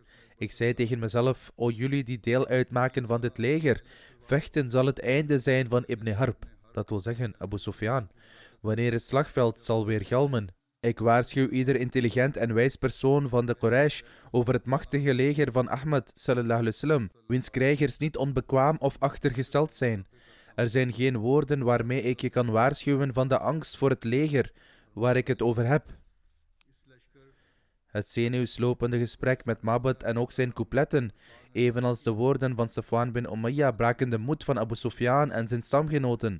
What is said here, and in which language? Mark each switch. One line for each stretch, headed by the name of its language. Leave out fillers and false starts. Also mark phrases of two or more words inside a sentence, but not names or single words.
Dutch: Ik zei tegen mezelf, o jullie die deel uitmaken van dit leger, vechten zal het einde zijn van Ibn Harb, dat wil zeggen Abu Sufyan, wanneer het slagveld zal weer galmen. Ik waarschuw ieder intelligent en wijs persoon van de Quraysh over het machtige leger van Ahmed
Arabic: صلى الله عليه وسلم,
Dutch: wiens krijgers niet onbekwaam of achtergesteld zijn. Er zijn geen woorden waarmee ik je kan waarschuwen van de angst voor het leger waar ik het over heb. Het zenuwslopende gesprek met Mabed en ook zijn coupletten, evenals de woorden van Safwan bin Umayya, braken de moed van Abu Sufyan en zijn stamgenoten.